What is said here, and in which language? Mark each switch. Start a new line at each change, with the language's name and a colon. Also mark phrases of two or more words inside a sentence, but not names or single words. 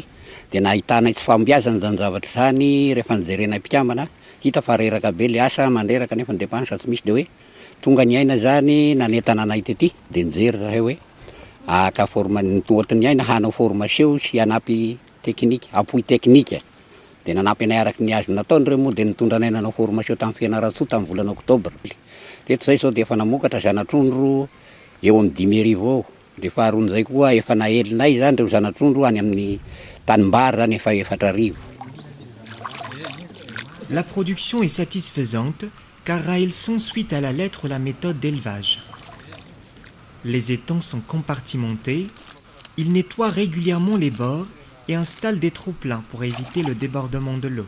Malagasy: Dia nahitanay tsy fambiazana zany zavatra zany rehefa nijerenay mpikambana hita fa reraka be le asa mandreraka nefa ny dépense tsy misy dia hoe tonga ny aina zany nanentana anay tety dia nijery zahay hoe ohatrany aina hanao formation sy hanampy teknika appui teknika. Dia nanampy anay araky ny azo nataony ireo moa dia nitondra anay nanao formation tamin'ny Fianarantsoa tamin'ny volana oktobra. Teto zay zao dia efa namokatra zanatr'ondro eo amin'ny 5,000 eo. Dia faharoan'izay koa efa nahelinay zany ireo zanatr'ondro any amin'ny tanimbary zany efa 4,000.
French: La production est satisfaisante car Raelson suit à la lettre la méthode d'élevage. Les étangs sont compartimentés, il nettoie régulièrement les bords et installe des trous-pleins pour éviter le débordement de l'eau.